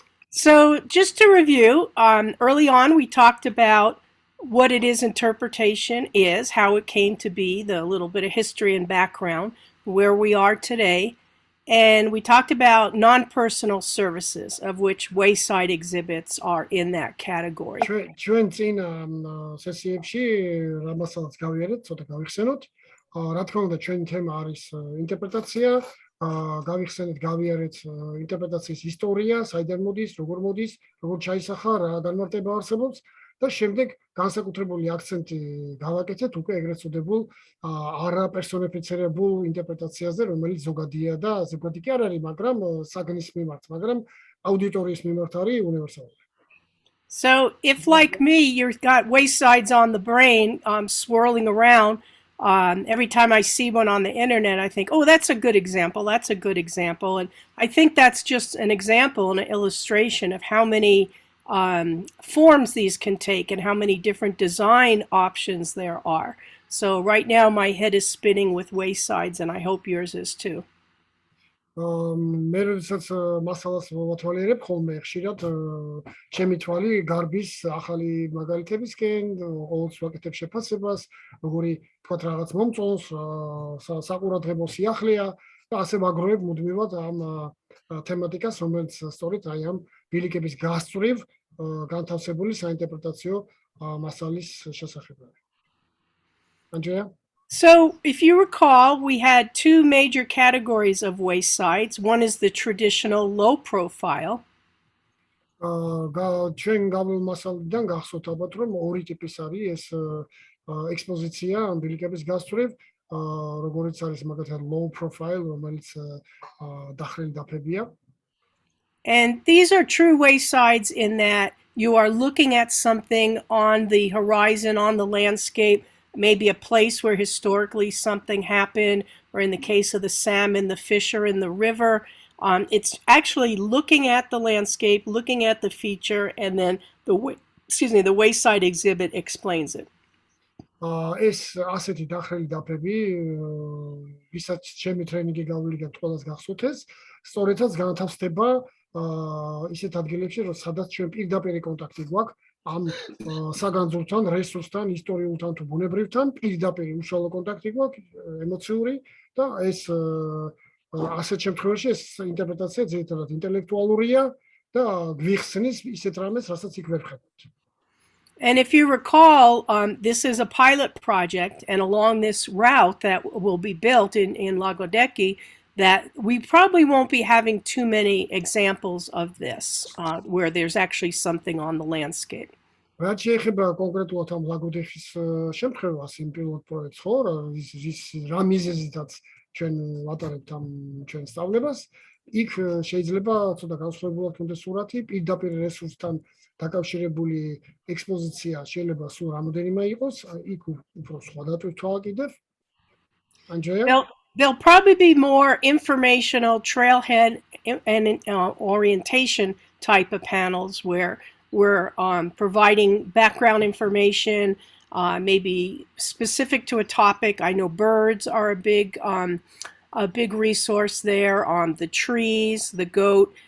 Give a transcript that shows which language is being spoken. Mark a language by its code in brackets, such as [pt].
[en] So, just to review, early on we talked about what it is interpretation is, how it came to be, the little bit of history and background, where we are today, and we talked about non-personal services, of which wayside exhibits are in that category. [ka] ჩვენ წინ სესიებში რამასაც გავიარეთ, ცოტა გავიხსენოთ. რა თქმა უნდა, ჩვენი თემა არის ინტერპრეტაცია. გავიხსენეთ, გავიარეთ ინტერპრეტაციის ისტორია, საიდან მოდის, როგორ ჩაისახა, რა განმარტება არსებობს და შემდეგ განსაკუთრებული აქცენტი გავაკეთეთ უკვე ეგრეთ წოდებულ არაპერსონიფიცირებულ ინტერპრეტაციაზე, რომელიც ზოგადია და ზოგადი კი არ არის, მაგრამ საგნის მიმართ, მაგრამ აუდიტორიის მიმართ არის უნივერსალური. [en] So if, like me, you've got waysides on the brain swirling around, every time I see one on the internet, I think, oh, that's a good example. That's a good example. And I think that's just an example and an illustration of how many forms these can take and how many different design options there are. So right now my head is spinning with waysides, and I hope yours is too. [ka] მე როდესაც მასალას ვათვალიერებ ხოლმე ხშირად ჩემი თვალი გარბის ახალი მაგალითებისკენ, ყოველთვის ვაკეთებ შეფასებას, როგორი თქვათ რაღაც მომწონს, საყურადღებო სიახლეა და ასე ვაგროვებ მუდმივად ამ თემატიკას, რომელიც სწორედ აი ამ ბილიკების გასწვრივ განთავსებული საინტერპრეტაციო მასალის შესახებ არის. [en] Andrea? So, if you recall, we had 2 major categories of waysides. One is the traditional low profile. [ka] ჩვენ გავრილ მასალიდან გახსოვთ ალბათ, რომ ორი ტიპის არის ეს ექსპოზიცია ბილიკების გასწვრივ, როგორც არის მაგალითად low profile, რომელიც დახრილი დაფებია. [en] And these are true waysides in that you are looking at something on the horizon, on the landscape, maybe a place where historically something happened, or in the case of the salmon, the fish are in the river. It's actually looking at the landscape, looking at the feature, and then the wayside exhibit explains it. [ka] ეს ასეთი დახრილი დაფები, ვისაც ჩემი ტრენინგი გავვლიგა ყველას გახსოვთ ეს, სწორედაც განთავსდება ისეთ ადგილებში, რომ სადაც ჩვენ პირდაპირ კონტაქტი გვაქვს ამ საგანძურთან, რესურსთან, ისტორიულთან თუ ბუნებრივთან, პირდაპირ უშუალო კონტაქტი გვაქვს, ემოციური და ეს ასეთ შემთხვევაში ეს ინტერპრეტაცია ძირითადად ინტელექტუალურია და გვიხსნის ისეთ რამეს, რასაც იქ ვერ ხედავთ. [en] And if you recall, this is a pilot project, and along this route that will be built in Lagodekhi, that we probably won't be having too many examples of this, where there's actually something on the landscape. [ka] რაც შეეხება კონკრეტულად ამ ლაგოდეხის შემთხვევას, იმ პილოტ პროექტს, ხო, რა მიზეზითაც ჩვენ ვატარებთ ამ ჩვენ სწავლებას, იქ შეიძლება ცოტა განსხვავებულად ქონდეს სურათი, პირდაპირ რესურსთან დაკავშირებული ექსპოზიცია შეიძლება სულ რამოდენიმე იყოს, იქ უფრო სხვა დატვირთვა კიდევ. [en] Andrea? There'll probably be more informational trailhead and orientation type of panels where we're providing background information, maybe specific to a topic. I know birds are a big resource there, on the trees, the goat.